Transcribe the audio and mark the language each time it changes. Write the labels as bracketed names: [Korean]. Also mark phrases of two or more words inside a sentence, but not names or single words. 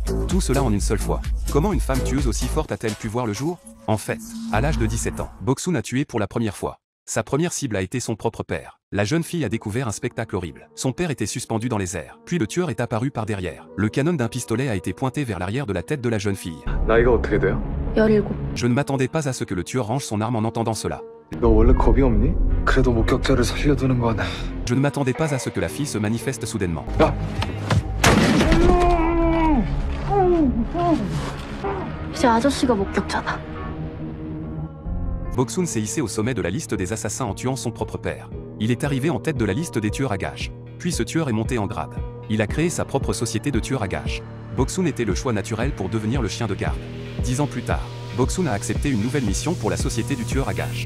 [French] Tout cela en une seule fois. Comment une femme tueuse aussi forte a-t-elle pu voir le jour ? En fait, à l'âge de 17 ans, Boksoon a tué pour la première fois. Sa première cible a été son propre père. La jeune fille a découvert un spectacle horrible. Son père était suspendu dans les airs. Puis le tueur est apparu par derrière. Le canon d'un pistolet a été pointé vers l'arrière de la tête de la jeune fille. [Korean] 나이가 어떻게 돼요? 17. [French] Je ne m'attendais pas à ce que le tueur range son arme en entendant cela. [Korean] 너 원래 겁이 없니? 그래도 목격자를 살려두는 건... [French] Je ne m'attendais pas à ce que la fille se manifeste soudainement. [Korean] 야! 이제 아저씨가 목격자다. [French] Boksoon s'est hissé au sommet de la liste des assassins en tuant son propre père. Il est arrivé en tête de la liste des tueurs à gages. Puis ce tueur est monté en grade. Il a créé sa propre société de tueurs à gages. Boksoon était le choix naturel pour devenir le chien de garde. 10 ans plus tard, Boksoon a accepté une nouvelle mission pour la société du tueur à gages.